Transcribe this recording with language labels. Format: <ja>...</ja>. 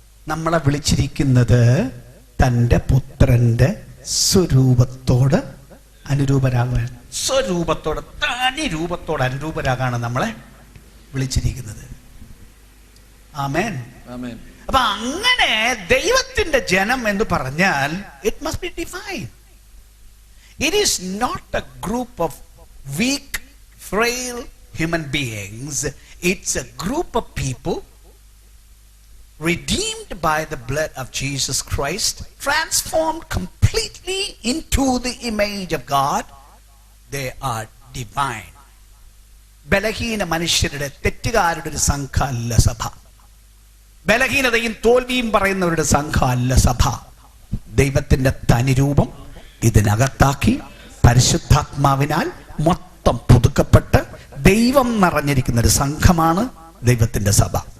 <ml>നമ്മളെ വിളിച്ചിരിക്കുന്നത് തൻ്റെ പുത്രന്റെ സ്വരൂപത്തോട് അനുരൂപരാകാൻ, സ്വരൂപത്തോട് തനി രൂപത്തോട് അനുരൂപരാകാണ് നമ്മളെ വിളിച്ചിരിക്കുന്നത്. ആമേൻ. അപ്പൊ അങ്ങനെ ദൈവത്തിന്റെ ജനം എന്ന് പറഞ്ഞാൽ</ml> <en>It must be defined. It is not a group of weak frail human beings. It's a group of people redeemed by the blood of Jesus Christ, transformed completely into the image of God. They are divine.</en> <ml>ബലഹീന മനുഷ്യരുടെ, തെറ്റുകാരുടെ ഒരു സംഘമല്ല സഭ. ബലഹീനതയും തോൽവിയും പറയുന്നവരുടെ സംഘമല്ല സഭ. ദൈവത്തിന്റെ തനിരൂപം ഇതിനകത്താക്കി പരിശുദ്ധാത്മാവിനാൽ മൊത്തം പുതുക്കപ്പെട്ട് ദൈവം നിറഞ്ഞിരിക്കുന്ന ഒരു സംഘമാണ് ദൈവത്തിന്റെ സഭ.</ml>